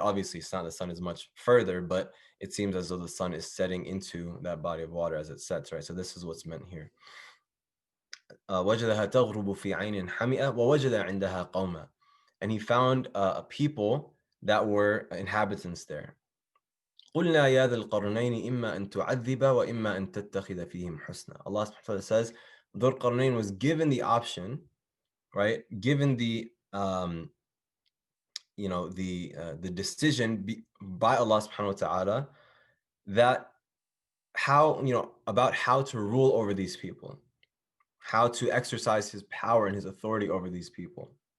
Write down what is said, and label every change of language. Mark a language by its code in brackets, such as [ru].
[en] Obviously it's not, the sun is much further, but it seems as though the sun is setting into that body of water as it sets, right? So this is what's meant here. [ar] وجدها تغرب في عين حمئة ووجد عندها قوما, [en] and he found a people that were inhabitants there. [ar] قلنا يا ذا القرنين إما أن تعذب وإما أن تتخذ فيهم حسنا. [en] Allah subhanahu wa ta'ala says Dhul Qarnayn was given the option, right? Given the the decision by Allah subhanahu wa ta'ala that about how to rule over these people, how to exercise his power and his authority over these people.